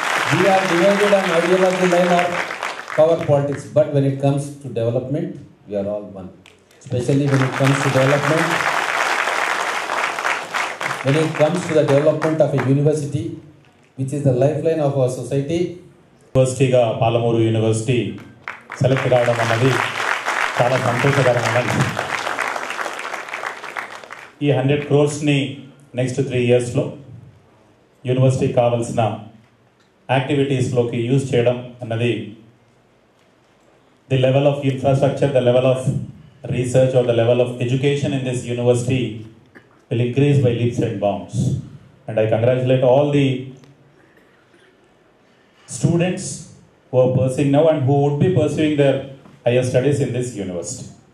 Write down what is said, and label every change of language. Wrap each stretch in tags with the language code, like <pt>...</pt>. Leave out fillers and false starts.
<en>We are divided on ideology line or power politics, but when it comes to development, we are all one. Especially when it comes to development, when it comes to the development of a university, which is the lifeline of our society.</en> <te>యూనివర్సిటీగా Palamuru university select కావడం అన్నది చాలా సంతోషకరమైన. ఈ 100 crores next 3 yearsలో యూనివర్సిటీకి కావాల్సిన యాక్టివిటీస్లోకి use చేయడం అన్నది</te> <en>The level of infrastructure, the level of research or the level of education in this university will increase by leaps and bounds. And I congratulate all the students who are pursuing now and who would be pursuing their higher studies in this university.</en>